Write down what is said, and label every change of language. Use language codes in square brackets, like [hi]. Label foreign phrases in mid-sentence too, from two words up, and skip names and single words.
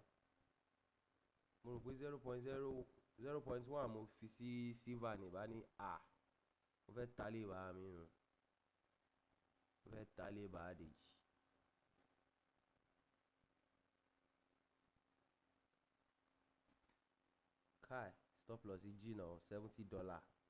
[yo] Mo rò pé 0.0 0.1 mo fi sí silver ní bá ní mo fẹ́ ta lé bá mi nù. Mo fẹ́ ta lé bá Deji. Kai, [en] stop loss [yo] yìí jìnnà $70.